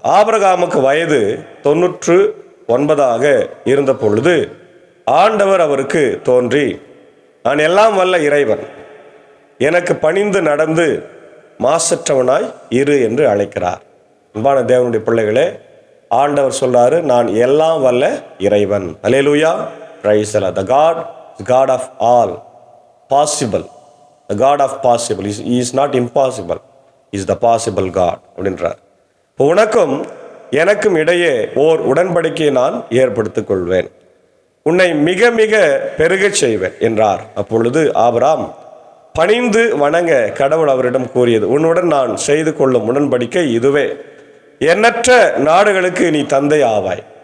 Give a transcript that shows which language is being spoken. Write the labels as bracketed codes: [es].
[ta] ஆபிரகாமுக்கு வயது 99 இருந்த பொழுது ஆண்டவர் அவருக்கு தோன்றி, நான் எல்லாம் வல்ல இறைவன், எனக்கு பணிந்து நடந்து மாசற்றவனாய் இரு என்று அழைக்கிறார். அன்பான தேவனுடைய பிள்ளைகளே, ஆண்டவர் சொல்றாரு, நான் எல்லாம் வல்ல இறைவன். [en] அல்லேலூயா, praise the Lord. The God is God of all possible. The God of possible. He is not impossible. He is the possible God அப்படின்றார். [ta] இப்போ உனக்கும் எனக்கும் இடையே ஓர் உடன்படிக்கையை நான் ஏற்படுத்திக் கொள்வேன், உன்னை மிக மிக பெருகச் செய்வேன் என்றார். அப்பொழுது ஆபிரகாம் பணிந்து வணங்க கடவுள் அவரிடம் கூறியது, உன்னுடன் நான் செய்து கொள்ளும் உடன்படிக்கை இதுவே, எண்ணற்ற நாடுகளுக்கு நீ தந்தை ஆவாய்.